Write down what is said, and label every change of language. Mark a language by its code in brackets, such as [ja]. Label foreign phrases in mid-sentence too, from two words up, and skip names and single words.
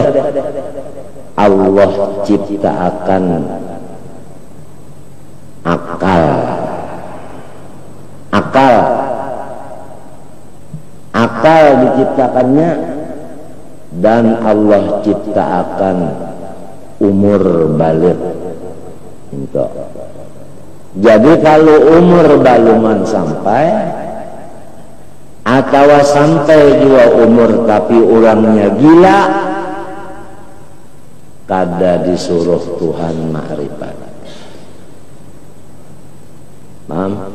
[id] Allah ciptakan akal diciptakannya, dan Allah ciptakan umur balik. [bjn] Jadi kalau umur baluman sampai atau sampai juga umur tapi orangnya gila, kada disuruh Tuhan ma'rifat. [id] Paham?